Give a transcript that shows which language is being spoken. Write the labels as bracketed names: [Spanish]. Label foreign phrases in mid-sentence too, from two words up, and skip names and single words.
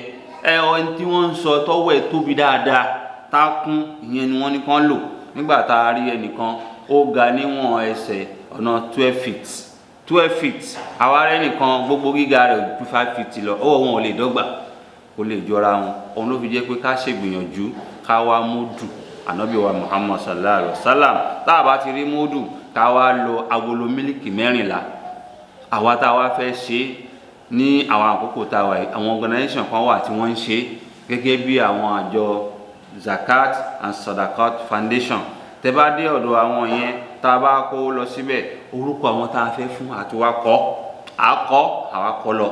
[Yoruba] Ẹni tí wọ́n ń sọ tọ́wọ́ ẹ̀ tóbi dáadáa, tá a kún, ìyẹn ni wọ́n ní kán lò. Nígbà tá a rí ẹnìkan ó ga níwọ̀n ẹsẹ̀ ọ̀nà 12 feet, àwa rẹ̀ nìkan gbogbo gíga rẹ̀ ju 5 feet lọ, ọwọ́ wọn ò lè dọ́gba, kò lè jọra wọn. Òun ló fi jẹ́ pé ká ṣègbìyànjú ká wá múdù Ànábì wa Muhammad [Arabic] صلى الله عليه وسلم. [Yoruba] Tá a bá ti rí múdù, ká wá lo agolo mílìkì 14. Àwa tá a wá fẹ́ ṣe ní àwọn àkókò tá a wà yìí, àwọn organisation kan wà tí wọ́n ń ṣe gẹ́gẹ́ bí àwọn àjọ Zakat and Sadaqat Foundation. Tẹ́ bá dé ọ̀dọ̀ àwọn yẹn, tá a bá kó lọ síbẹ̀, orúkọ àwọn tá a fẹ́ fún àti wá àwa kọ́ lọ.